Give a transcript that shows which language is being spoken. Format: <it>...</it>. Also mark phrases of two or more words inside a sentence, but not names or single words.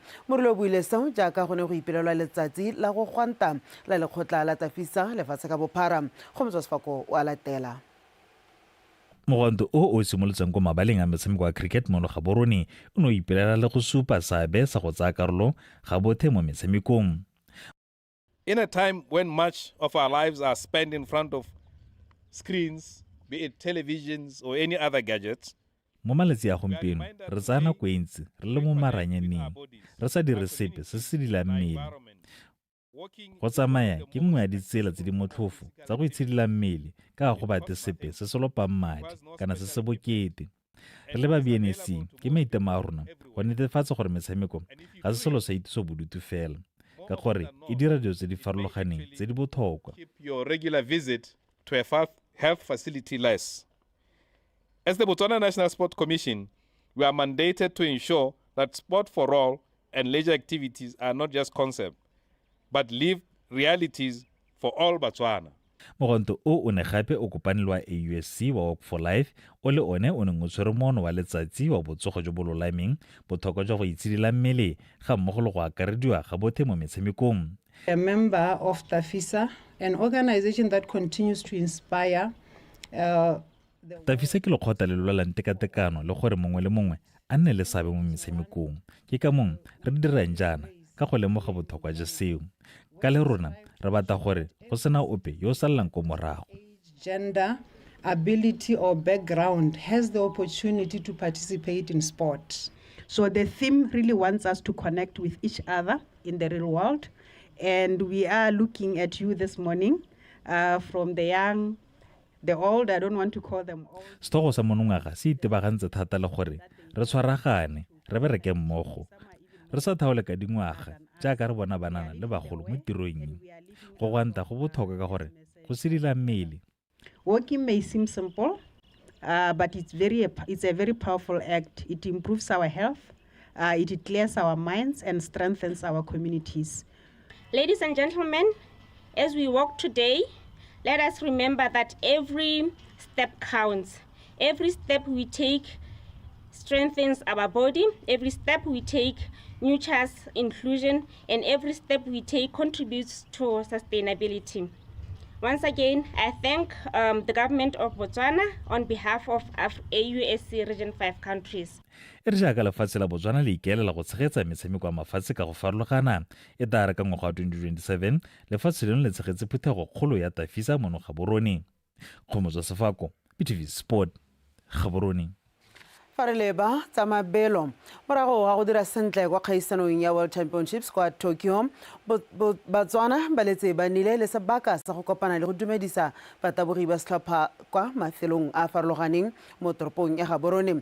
<tn>Morule o buile seo jaaka go ne go ipelelwa letsatsi la go gwanta la lekgotla la Tafisa lefatshe ka bophara go motswa sefako wa latela. Mogwanto o simolotseng ko mabaleng a metshameko wa cricket mo Gaborone o no ipelela le go supa seabe sa go tsaya karolo ga bothe mo metshamekong.</tn> <en>In a time when much of our lives are spent in front of screens, be it televisions or any other gadgets,</en> <tn>Mo malatsi a gompieno re tsaya nako e ntsi re le mo maranyaneng re sa dire sepe se se dilang mmele. Go tsamaya ke nngwe ya ditsela tse di motlhofo tsa go itshidila mmele ka go bate sepe se se lopang madi kana se se bokete. Re le ba BNC ke maitemo a rona go netefatsa gore metshameko ga se selo sa itisobodutu fela ka gore e dira dilo tse di farologaneng tse di botlhokwa.</tn> <en>keep your regular visit to a health facility less. As the Botswana National Sport Commission, we are mandated to ensure that sport for all and leisure activities are not just concepts, but live realities for all Botswana. Mogwanto o ne gape o kopane le wa AUSC wa Walk for Life o le one o neng o tshwere mono wa letsatsi wa botsogo jo bo lolameng botlhokwa jwa go itshidila mmele ga mmogo le go akarediwa ga bothe mo metshamekong. A member of Tafisa, an organization that continues to inspire</en> <tn>Tafisa ke lekgotla le lwalang tekatekano le gore mongwe le mongwe a nne le seabe mo metshamekong. Ke ka mong re dirang jaana ka go lemoga botlhokwa jwa seo. Ka le rona re batla gore go sena ope yo sallang ko morago.</tn> <en>gender, ability or background has the opportunity to participate in sport. So the theme really wants us to connect with each other in the real world. And we are looking at you this morning, from the young, the old, I don't want to call them old.</en> <tn>Stogo sa monongwaga se itebagantse thata le gore re tshwaragane re bereke mmogo. Re sa thaole ka dingwaga jaaka re bona banana le bagolo mo tirong. Go gwanta go botlhokwa ka gore go sedila mmele.</tn> <en>Walking may seem simple, but it's a very powerful act. It improves our health, it clears our minds and strengthens our communities. Ladies and gentlemen, as we walk today, let us remember that every step counts. Every step we take strengthens our body. Every step we take nurtures inclusion, and every step we take contributes to sustainability. Once again, I thank the government of Botswana on behalf of AUSC Region 5 countries.</en> <tn>E re jaaka lefatshe la Botswana le ikelela go tshegetsa metshameko ya mafatshe ka go farologana e tla ka ngwaga wa 2027 lefatshe leno le tshegetse phuthego kgolo ya Tafisa mo Gaborone. Kgomotswa Sefako, PTV Sport, Gaborone. Fareleba tsa mabelo morago ga go dira sentle kwa kgaisanong ya World Championships kwa Tokyo Batswana ba letse ba nile le sebaka sa go kopana le go dumedisa batabogi ba setlhopha kwa mafelong a farologaneng mo toropong ya Gaborone.</tn>